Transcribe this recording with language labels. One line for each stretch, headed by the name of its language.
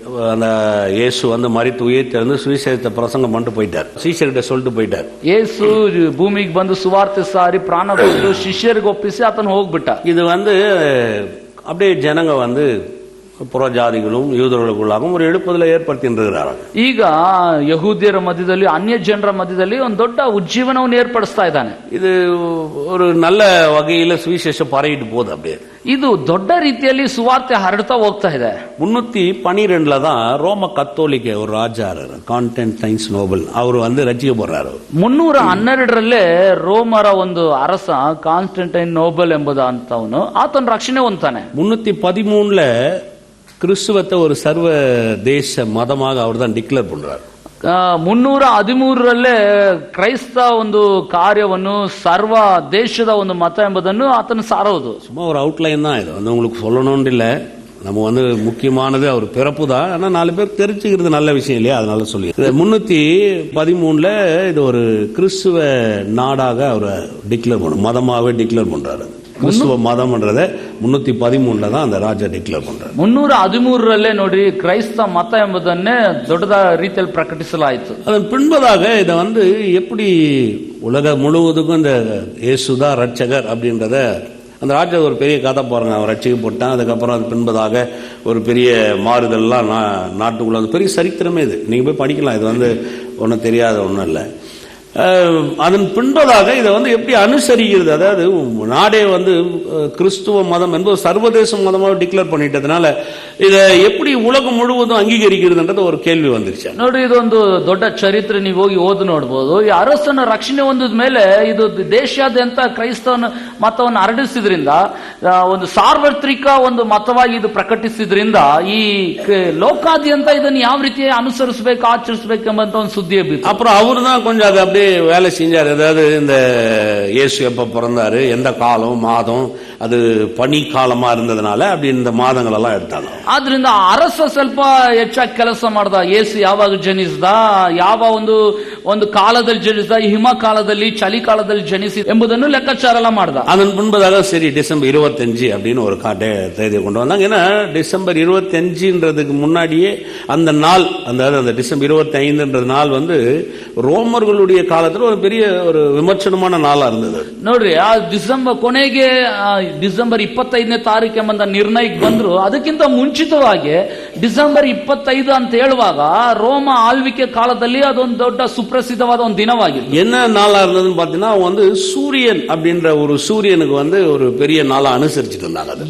Tamil: அந்த இயேசு மரித்து உயிர்த்தெழுந்து சுவிசேஷத்தை பிரசங்கம் பண்ணிட்டு போயிட்டார். ಶಿಷ್ಯರಿಗೆ சொல்லிட்டு போயிட்டார்.
Kannada: ಯೇಸು ಭೂಮಿಗೆ ಬಂದು ಸುವಾರ್ತೆ ಸಾರಿ ಪ್ರಾಣ ಕೊಟ್ಟು ಶಿಷ್ಯರಿಗೆ ಒಪ್ಪಿಸಿ ಆತನು ಹೋಗ್ಬಿಟ್ಟ.
Tamil: இது அப்படியே ஜனங்க புறஜாதிகளும் யூதர்களுக்குள்ளாகவும் ஒரு எழுப்புதலை ஏற்படுத்தியிருக்கிறார்கள்.
Kannada: ಈಗ ಯಹೂದ್ಯರ ಮಧ್ಯದಲ್ಲಿ, ಅನ್ಯ ಜನರ ಮಧ್ಯದಲ್ಲಿ ಒಂದು ದೊಡ್ಡ ಉಜ್ಜೀವನವನ್ನು ಏರ್ಪಡಿಸ್ತಾ ಇದ್ದಾನೆ.
Tamil: ಇದು ஒரு நல்ல வகையில சுவிசேஷம் பரவிட்டு போகுது. அப்படியே
Kannada: ಇದು ದೊಡ್ಡ ರೀತಿಯಲ್ಲಿ ಸುವಾರ್ತೆ ಹರಡ್ತಾ ಹೋಗ್ತಾ ಇದೆ.
Tamil: 312ல தான் ரோம கத்தோலிக்க ஒரு ராஜா கான்ஸ்டன்டைன் நோபல் அவர் ரட்சிக்கப்படுறாரு.
Kannada: 312ರಲ್ಲೇ ರೋಮರ ಒಂದು ಅರಸ ಕಾನ್ಸ್ಟಂಟೈನ್ ನೋಬಲ್ ಎಂಬುದಂತವನು ಆತನ ರಕ್ಷಣೆ ಹೊಂದ್ತಾನೆ.
Tamil: 313ல கிறிஸ்துவத்தை ஒரு சர்வ தேச மதமாக அவர் தான் டிக்ளேர் பண்றார்.
Kannada: 313ರಲ್ಲೇ ಕ್ರೈಸ್ತ ಒಂದು ಕಾರ್ಯವನ್ನು ಸರ್ವ ದೇಶದ ಒಂದು ಮತ ಎಂಬುದನ್ನು ಆತನು ಸಾರೋದು.
Tamil: சும்மா ஒரு அவுட்லைன் தான் இது. உங்களுக்கு சொல்லணும்னு இல்லை. நம்ம முக்கியமானது அவர் பிறப்பு தான். ஆனா 4 பேர் தெரிஞ்சுக்கிறது நல்ல விஷயம் இல்லையா, அதனால சொல்லி 313ல இது ஒரு கிறிஸ்துவ நாடாக அவர் டிக்ளேர் பண்ண, மதமாகவே டிக்ளேர் பண்றாரு. கிறிஸ்துவ மதம்ன்றத 313ல தான் அந்த ராஜா டிக்ளேர் பண்றாரு.
Kannada: 313ರಲ್ಲೇ ನೋಡಿ ಕ್ರೈಸ್ತ ಮತ ಎಂಬುದನ್ನೇ ದೊಡ್ಡದ ರೀತಿಯಲ್ಲಿ ಪ್ರಕಟಿಸಲಾಯಿತು.
Tamil: அதன் பின்பதாக இதை எப்படி உலக முழுவதுக்கும் இந்த இயேசுதான் ரட்சகர் அப்படின்றத அந்த ராஜா ஒரு பெரிய கதை பாருங்க. அவர் ரட்சிக்கப்பட்டான். அதுக்கப்புறம் அது பின்பதாக ஒரு பெரிய மாறுதல்லாம் நாட்டுக்குள்ள பெரிய சரித்திரமே இது. நீங்க போய் படிக்கலாம். இது ஒன்றும் தெரியாத ஒன்றும் இல்லை. அதன் பின்பதாக இதை எப்படி அனுசரிக்கிறது, அதாவது நாடே கிறிஸ்துவ மதம் என்பது சர்வதேச மதமாக டிக்ளேர் பண்ணிட்டதுனால இதை எப்படி உலகம் முழுவதும் அங்கீகரிக்கிறதுன்றது ஒரு கேள்வி வந்துருச்சு.
Kannada: ನೋಡಿ, ಇದೊಂದು ದೊಡ್ಡ ಚರಿತ್ರೆ. ನೀವು ಹೋಗಿ ಓದಿ ನೋಡಬಹುದು. ಈ ಅರಸನ ರಕ್ಷಣೆ ಹೊಂದಿದ ಮೇಲೆ ಇದು ದೇಶಾದ್ಯಂತ ಕ್ರೈಸ್ತವನ ಮತವನ್ನು ಹರಡಿಸಿದ್ರಿಂದ, ಒಂದು ಸಾರ್ವತ್ರಿಕ ಒಂದು ಮತವಾಗಿ ಇದು ಪ್ರಕಟಿಸಿದ್ರಿಂದ ಈ ಲೋಕಾದ್ಯಂತ ಇದನ್ನು ಯಾವ ರೀತಿ ಅನುಸರಿಸಬೇಕು, ಆಚರಿಸಬೇಕು ಎಂಬಂತ ಒಂದು ಸುದ್ದಿ ಎಬ್ಬಿತು.
Tamil: அப்புறம் அவரு தான் கொஞ்சம் அதை அப்படியே வேலை செஞ்சார். அதாவது இந்த இயேசு எப்ப பிறந்தாரு, எந்த காலம், மாதம், அது பனி ಕಾಲமா இருந்ததுனால அப்படி இந்த
Kannada: ಮಾದಗಳು ಎಲ್ಲ ಇರ್ತಾನೆ. ಆದ್ರಿಂದ ಅರಸ ಸ್ವಲ್ಪ ಹೆಚ್ಚಾಗಿ ಕೆಲಸ ಮಾಡ್ದ. ಯೇಸು ಯಾವಾಗ ಜನಿಸಿದ, ಯಾವ ಒಂದು ಒಂದು ಕಾಲದಲ್ಲಿ ಜನಿಸಿದ, ಹಿಮ ಕಾಲದಲ್ಲಿ, ಚಳಿಕಾಲದಲ್ಲಿ ಜನಿಸಿ ಎಂಬುದನ್ನು ಲೆಕ್ಕಾಚಾರ ಎಲ್ಲ ಮಾಡ್ದ.
Tamil: அதன் பின்பதாக சரி டிசம்பர் 25 அப்படின்னு ஒரு தேதியை கொண்டு வந்தாங்க. ஏன்னா டிசம்பர் 25ன்றதுக்கு முன்னாடியே அந்த நாள், அந்த டிசம்பர் 25ன்ற நாள் வந்து ரோமர்களுடைய காலத்துல ஒரு பெரிய ஒரு விமர்சனமான நாளா இருந்தது.
Kannada: ನೋಡ್ರಿ, ಆ ಡಿಸೆಂಬರ್ ಕೊನೆಗೆ ಡಿಸೆಂಬರ್ 25ನೇ ತಾರೀಕು ಎಂಬ ನಿರ್ಣಯಕ್ಕೆ ಬಂದ್ರು. ಅದಕ್ಕಿಂತ ಮುಂಚಿತವಾಗಿ ಡಿಸೆಂಬರ್ 25 ಅಂತ ಹೇಳುವಾಗ ರೋಮ ಆಳ್ವಿಕೆ ಕಾಲದಲ್ಲಿ ಅದೊಂದು ದೊಡ್ಡ ಸುಪ್ರಸಿದ್ಧವಾದ ಒಂದು ದಿನವಾಗಿದೆ.
Tamil: என்ன நாளா இருந்ததுன்னு பாத்தீங்கன்னா வந்து சூரியன் அப்படின்ற ஒரு சூரியனுக்கு வந்து ஒரு பெரிய நாளா அனுசரிச்சுட்டு இருந்தாங்க.